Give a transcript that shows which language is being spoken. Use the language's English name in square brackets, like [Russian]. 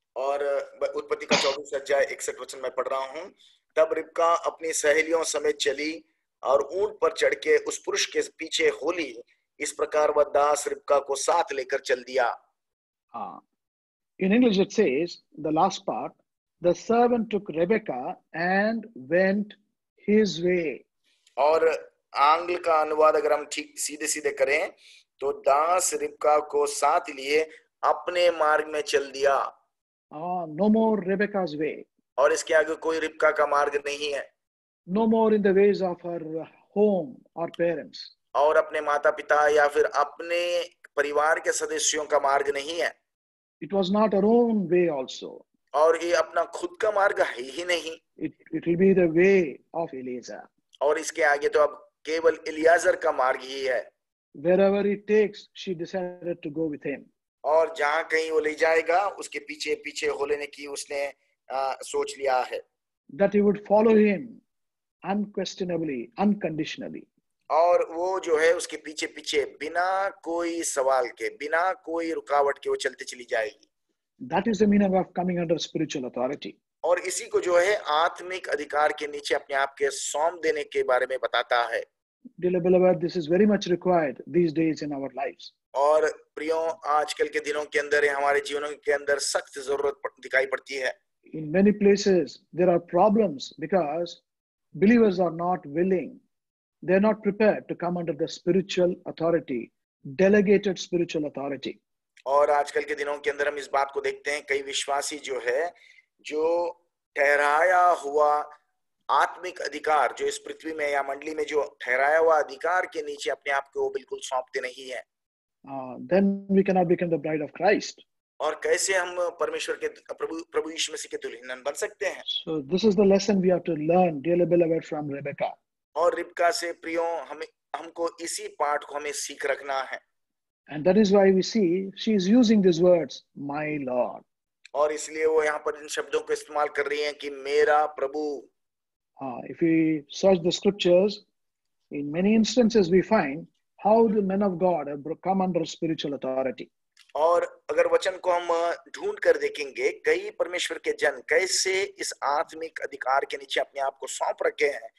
[Hindi] और उत्पत्ति का 24 अध्याय 61 वचन में पढ़ रहा हूं. तब रिबका अपनी सहेलियों समेत चली और ऊंट पर चढ़ के उस पुरुष के पीछे हो ली. इस प्रकार वह दास रिबका को साथ लेकर चल दिया. [English] In English it says, the last part, the servant took Rebecca and went his way. [Hindi] और आंग्ल का अनुवाद अगर हम ठीक सीधे सीधे करें तो दास रिबका को साथ लिए अपने मार्ग में चल दिया. [English] No more Rebecca's way. [Hindi] और इसके आगे कोई रिबका का मार्ग नहीं है. [English] No more in the ways of her home or parents. [Hindi] और अपने माता पिता या फिर अपने परिवार के सदस्यों का मार्ग नहीं है. [English] It was not her own way also. [Hindi] और ये अपना खुद का मार्ग है ही नहीं. [English] It will be the way of Eliezer. [Hindi] और इसके आगे तो अब केवल इलियाजर का मार्ग ही है. [English] Wherever it takes, she decided to go with him. [Hindi] और जहां कहीं वो ले जाएगा उसके पीछे पीछे हो लेने की उसने सोच लिया है. [English] That he would follow him unquestionably, unconditionally. [Hindi] और वो जो है उसके पीछे पीछे बिना कोई सवाल के, बिना कोई रुकावट के वो चलते चली जाएगी. [English] That is the meaning of coming under spiritual authority. [Hindi] और इसी को जो है आत्मिक अधिकार के नीचे अपने आप के सौंप देने के बारे में बताता है. [English] Dear beloved, this is very much required these days in our lives. [Hindi] और प्रियो, आजकल के दिनों के अंदर हमारे जीवनों के अंदर सख्त जरूरत दिखाई पड़ती है. [English] In many places there are problems because believers are not willing, they are not prepared to come under the spiritual authority, delegated spiritual authority. [Hindi] और आजकल के दिनों के अंदर हम इस बात को देखते हैं, कई विश्वासी जो है, जो ठहराया हुआ आत्मिक अधिकार, जो इस पृथ्वी में या मंडली में जो ठहराया हुआ अधिकार के नीचे अपने आप को बिल्कुल सौंपते नहीं है. [English] Then we cannot become the bride of Christ. [Hindi] और कैसे हम परमेश्वर के प्रभु यीशु मसीह के दुल्हन बन सकते हैं. [English] So this is the lesson we have to learn, dearly beloved, from Rebecca. [Hindi] और रिबका से प्रियो हमको इसी पाठ को हमें सीख रखना है. [English] And that is why we see she is using these words, my Lord. [Hindi] और इसलिए वो यहाँ पर इन शब्दों को इस्तेमाल कर रही हैं कि मेरा प्रभु. [English] If we search the scriptures, in many instances we find how the men of God have come under spiritual authority. [Hindi] और अगर वचन को हम ढूंढ कर देखेंगे, कई परमेश्वर के जन कैसे इस आत्मिक अधिकार के नीचे अपने आप को सौंप रखे हैं.